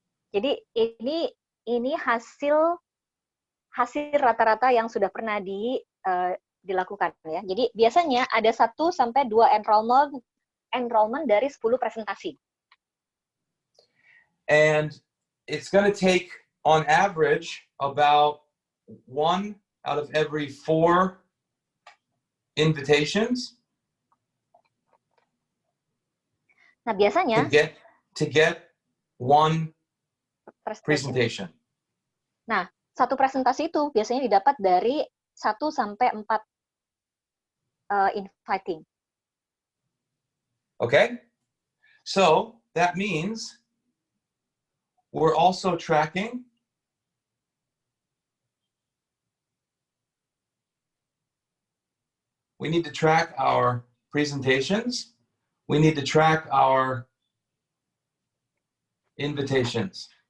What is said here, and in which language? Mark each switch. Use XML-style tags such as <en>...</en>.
<id>Jadi ini hasil rata-rata yang sudah pernah dilakukan ya. Jadi biasanya ada 1 sampai 2 enrollment dari 10 presentasi.</id> <en>And it's going to take on average about 1 out of every 4 invitations.</en> <id>Nah, biasanya</id> <en>to get one presentation.</en> <id>Nah, satu presentasi itu biasanya didapat dari 1 sampai 4 inviting.</id> <en>Okay? So, that means we're also tracking we need to track our presentations. We need to track our invitations.</en>